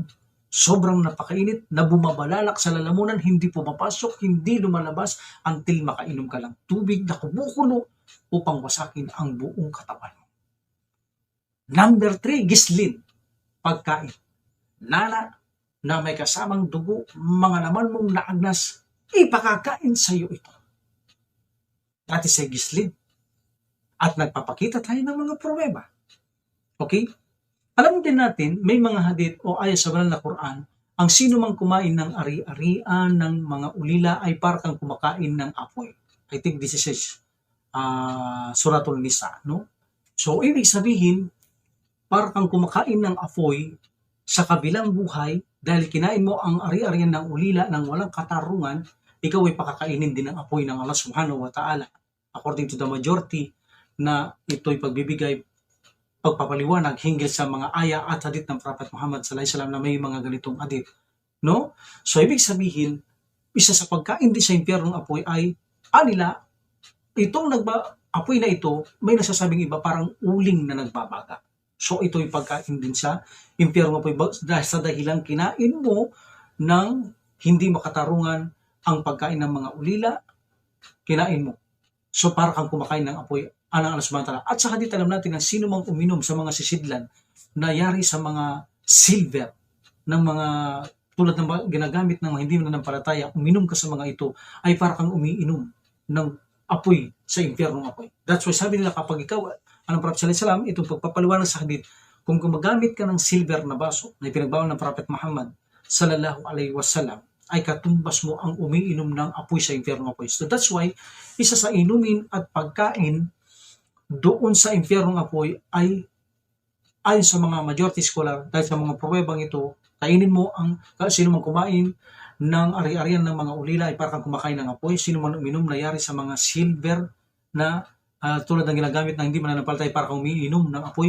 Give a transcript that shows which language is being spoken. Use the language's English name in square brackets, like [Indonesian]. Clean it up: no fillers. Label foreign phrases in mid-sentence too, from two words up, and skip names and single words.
[Filipino] Sobrang napakainit na bumabalalak sa lalamunan, hindi pumapasok, hindi lumalabas until makainom ka lang tubig na kumukulo upang wasakin ang buong katawan mo. Number 3, gislin. Pagkain. Nana na may kasamang dugo, mga laman mong naagnas, ipakakain sa iyo ito. [English] That is a gislin. [Filipino] At nagpapakita tayo ng mga pruweba. Okay? Alam din natin, may mga hadith o ayat sa banal na Quran, ang sino mang kumain ng ari-arian ng mga ulila ay parang kumakain ng apoy. [English] I think this is Suratul Nisa, [Filipino] no? So, ibig sabihin, parang kumakain ng apoy sa kabilang buhay dahil kinain mo ang ari-arian ng ulila ng walang katarungan, ikaw ay pakakainin din ng apoy ng Allah [Arabic] سبحانه وتعالى. [English] According to the majority, [Filipino] na ito'y pagbibigay, pagpapaliwanag hinggil sa mga aya at hadith ng Prophet Muhammad [Arabic] صلى الله عليه وسلم [Filipino] na may mga ganitong hadith. No? So, ibig sabihin, isa sa pagkain din sa impyernong apoy ay, anila, itong apoy na ito, may nasasabing iba, parang uling na nagbabaga. So, ito'y pagkain din sa impyernong apoy dahil sa dahilang kinain mo ng hindi makatarungan ang pagkain ng mga ulila, kinain mo. So, parang kang kumakain ng apoy, anang Allah [Arabic] سبحانه وتعالى. [Filipino] At sa hadith alam natin na sino mang uminom sa mga sisidlan na yari sa mga silver ng mga tulad ng ginagamit ng mga hindi mananampalataya, uminom ka sa mga ito ay parang kang umiinom ng apoy sa impyernong apoy. [English] That's why [Filipino] sabi nila kapag ikaw, anong Prophet [Arabic] صلى الله عليه وسلم, [Filipino] itong pagpapaliwanag sa hadith, kung gumagamit ka ng silver na baso na ipinagbawal ng Prophet Muhammad [Arabic] صلى الله عليه وسلم, [Filipino] ay katumbas mo ang umiinom ng apoy sa impyernong apoy. [English] So that's why, [Filipino] isa sa inumin at pagkain doon sa impyernong apoy ay ayon sa mga [English] majority scholar, [Filipino] dahil sa mga pruwebang ito, kainin mo ang sino man kumain ng ari-arian ng mga ulila ay parang kumakain ng apoy. Sino man uminom na yari sa mga silver na tulad ng ginagamit na hindi mananampalataya parang umiinom ng apoy.